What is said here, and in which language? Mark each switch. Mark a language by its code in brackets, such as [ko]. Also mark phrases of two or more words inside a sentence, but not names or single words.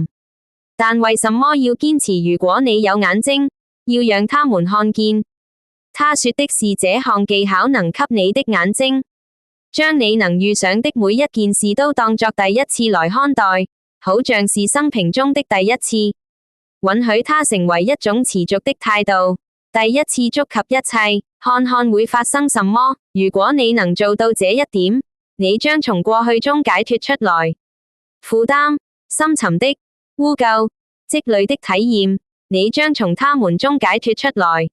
[zh] 但為什麼要堅持如果你有眼睛，要讓他們看見？他說的是這項技巧能給你的眼睛，將你能遇上的每一件事都當作第一次來看待，好像是生平中的第一次，允許它成為一種持續的態度。第一次觸及一切，看看會發生什麼。如果你能做到這一點，你將從過去中解脫出來。負擔、深沉的、污垢、積累的體驗，你將從他們中解脫出來。